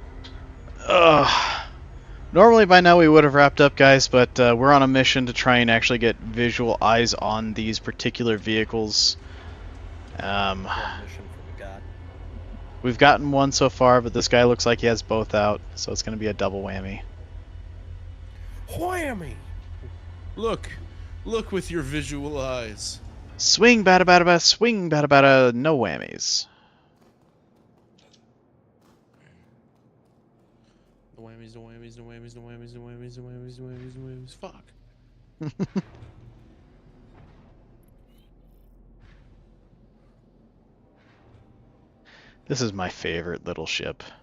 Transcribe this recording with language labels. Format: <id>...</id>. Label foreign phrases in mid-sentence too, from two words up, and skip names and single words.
<en>Normally by now we would have wrapped up, guys, but we're on a mission to try and actually get visual eyes on these particular vehicles. Yeah, mission from God. We've gotten one so far, but this guy looks like he has both out, so it's going to be a double whammy. Whammy! Look with your visual eyes. Swing, bada bada bada, swing, bada bada, no whammies. The whammies, the whammies, the whammies, the whammies, the whammies, the whammies, the whammies, the whammies. Fuck. This is my favorite little ship.</en>